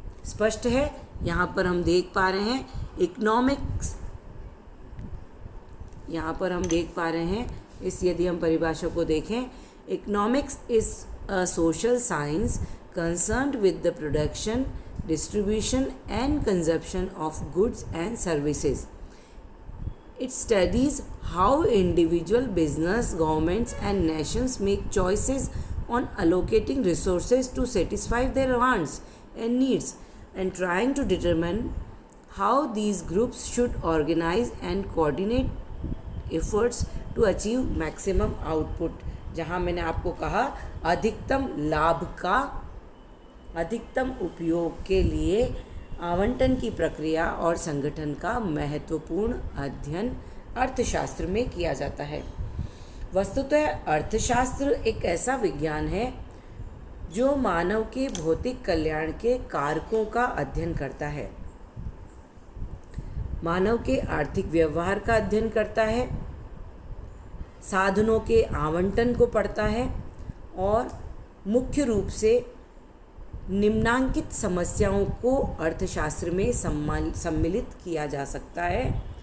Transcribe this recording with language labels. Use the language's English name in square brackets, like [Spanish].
[Hindi] स्पष्ट है, यहाँ पर हम देख पा रहे हैं इकोनॉमिक्स, यहाँ पर हम देख पा रहे हैं इस यदि हम परिभाषा को देखें, [English] Economics is a social science concerned with the production, distribution and consumption of goods and services. It studies how individual business, governments and nations make choices on allocating resources to satisfy their wants and needs and trying to determine how these groups should organize and coordinate efforts to achieve maximum output. [Hindi] जहाँ मैंने आपको कहा अधिकतम लाभ का अधिकतम उपयोग के लिए आवंटन की प्रक्रिया और संगठन का महत्वपूर्ण अध्ययन अर्थशास्त्र में किया जाता है। वस्तुतः अर्थशास्त्र एक ऐसा विज्ञान है जो मानव के भौतिक कल्याण के कारकों का अध्ययन करता है, मानव के आर्थिक व्यवहार का अध्ययन करता है, साधनों के आवंटन को पढ़ता है और मुख्य रूप से निम्नांकित समस्याओं को अर्थशास्त्र में सम्मिलित किया जा सकता है।